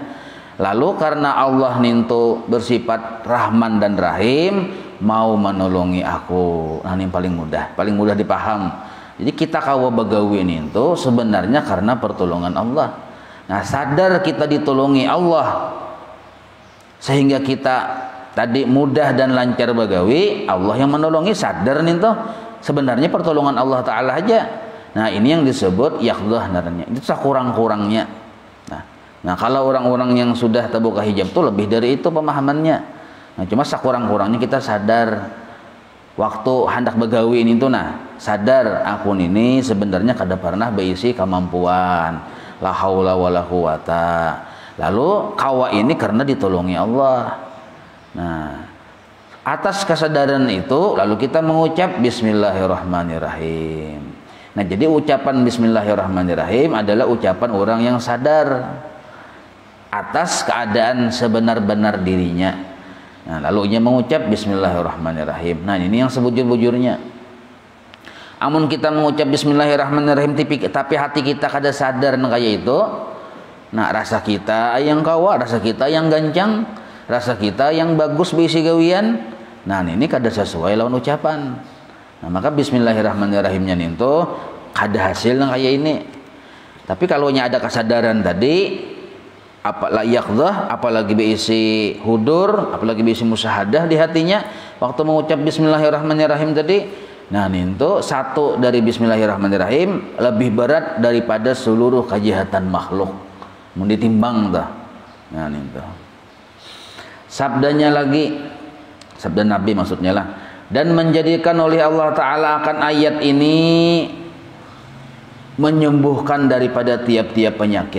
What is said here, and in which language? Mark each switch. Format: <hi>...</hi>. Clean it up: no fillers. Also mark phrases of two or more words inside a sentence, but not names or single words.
<id>Lalu karena Allah nintu bersifat Rahman dan Rahim, mau menolongi aku. Nah, ini paling mudah dipaham. Jadi kita</id> <bjn>kawa begawi nintu</bjn> <id>sebenarnya karena pertolongan Allah. Nah, sadar kita ditolongi Allah sehingga kita tadi mudah dan lancar begawi, Allah yang menolongi, sadar nintu sebenarnya pertolongan Allah Ta'ala aja. Nah, ini yang disebut yaqdzah naranya. Itu sekurang-kurangnya. Nah, kalau orang-orang yang sudah terbuka hijab itu lebih dari itu pemahamannya. Nah, cuma sekurang-kurangnya kita sadar waktu hendak begawi ini tuh, nah sadar aku ini sebenarnya</id> <bjn>kada pernah berisi</bjn> <id>kemampuan,</id> <ar>لا حول ولا قوة.</ar> <id>Lalu kawa ini karena ditolongi Allah. Nah, atas kesadaran itu lalu kita mengucap Bismillahirrahmanirrahim. Nah, jadi ucapan Bismillahirrahmanirrahim adalah ucapan orang yang sadar atas keadaan sebenar-benar dirinya. Nah, lalu ia mengucap bismillahirrahmanirrahim.</id> <bjn>Nah, ini yang sebujur-bujurnya. Amun kita mengucap bismillahirrahmanirrahim tapi hati kita kada sadar kayak itu. Nah, rasa kita yang kawa, rasa kita yang gancang, rasa kita yang bagus berisi gawian. Nah, ini kada sesuai lawan ucapan. Nah, maka bismillahirrahmanirrahimnya itu kada hasil kayak ini.</bjn> <id>Tapi kalau ada kesadaran tadi, apalagi berisi hudur, apalagi berisi musyahadah di hatinya waktu mengucap bismillahirrahmanirrahim tadi, nah itu satu dari bismillahirrahmanirrahim lebih berat daripada seluruh kejahatan makhluk. Mau ditimbang dah. Nah itu. Sabdanya lagi, sabda Nabi maksudnya lah, dan menjadikan oleh Allah Ta'ala akan ayat ini menyembuhkan daripada tiap-tiap penyakit.</id>